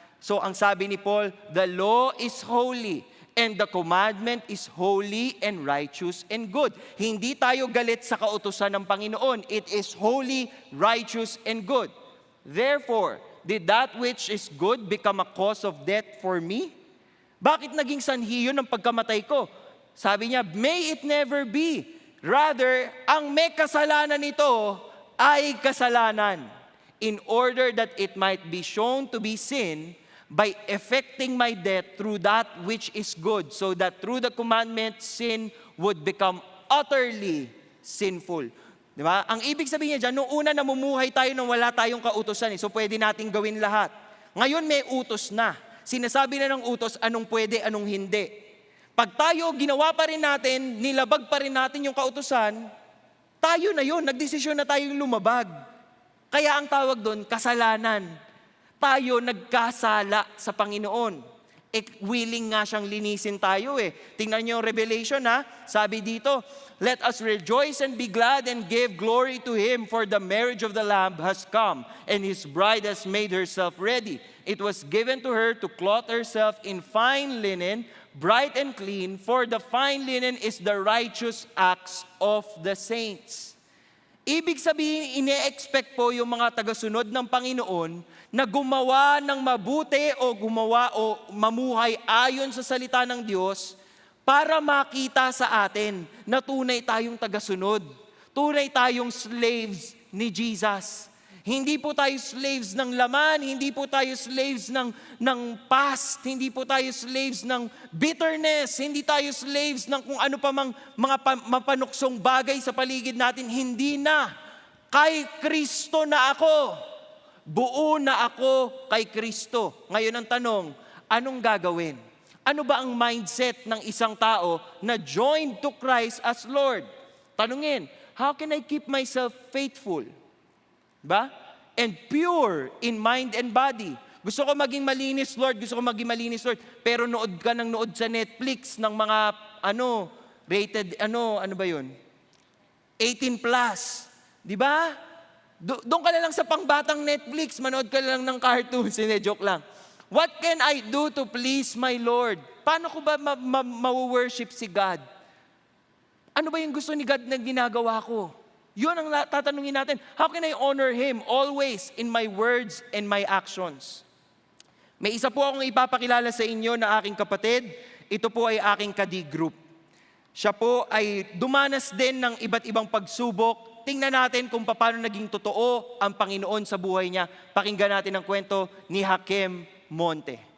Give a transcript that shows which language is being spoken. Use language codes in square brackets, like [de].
[tl] So ang sabi ni Paul, [en] the law is holy and the commandment is holy and righteous and good. [tl] Hindi tayo galit sa kautusan ng Panginoon. [en] It is holy, righteous, and good. Therefore, did that which is good become a cause of death for me? [tl] Bakit naging sanhi yun ng pagkamatay ko? Sabi niya, [en] may it never be. Rather, [tl] ang may kasalanan nito ay kasalanan, [en] in order that it might be shown to be sin by effecting my death through that which is good, so that through the commandment, sin would become utterly sinful. [tl] Di ba? Ang ibig sabihin niya dyan, noong una namumuhay tayo nang wala tayong kautusan. So pwede nating gawin lahat. Ngayon may utos na. Sinasabi na ng utos anong pwede, anong hindi. Pag tayo ginawa pa rin natin, nilabag pa rin natin yung kautusan, tayo na yun, nagdesisyon na tayong lumabag. Kaya ang tawag doon, kasalanan. Tayo nagkasala sa Panginoon. Willing nga siyang linisin tayo eh. Tingnan niyo yung Revelation ha. [en] Sabi dito, let us rejoice and be glad and give glory to Him, for the marriage of the Lamb has come, and His bride has made herself ready. It was given to her to clothe herself in fine linen, bright and clean, for the fine linen is the righteous acts of the saints. [tl] Ibig sabihin, ine-expect po yung mga tagasunod ng Panginoon na gumawa ng mabuti o gumawa o mamuhay ayon sa salita ng Diyos para makita sa atin na tunay tayong tagasunod. Tunay tayong slaves ni Jesus. Hindi po tayo slaves ng laman, hindi po tayo slaves ng past, hindi po tayo slaves ng bitterness, hindi tayo slaves ng kung ano pa mang mga mapanuksong bagay sa paligid natin. Hindi na. Kay Kristo na ako. Buo na ako kay Kristo. Ngayon ang tanong, anong gagawin? Ano ba ang mindset ng isang tao na [en] joined to Christ as Lord? Tanungin, how can I keep myself faithful? Ba? And pure in mind and body. [tl] Gusto ko maging malinis, Lord. Gusto ko maging malinis, Lord. Pero nood ka ng nood sa Netflix ng mga, rated, ano ba yun? 18 plus. Di ba? Doon ka na lang sa pangbatang Netflix, manood ka lang ng cartoons. Hindi, joke lang. [en] What can I do to please my Lord? [tl] Paano ko ba ma-worship si God? Ano ba yung gusto ni God na ginagawa ko? Yun ang tatanungin natin. [en] How can I honor Him always in my words and my actions? [tl] May isa po akong ipapakilala sa inyo na aking kapatid. Ito po ay aking ka-D-group. Siya po ay dumanas din ng iba't ibang pagsubok. Tingnan natin kung paano naging totoo ang Panginoon sa buhay niya. Pakinggan natin ang kwento ni Hakem Monte.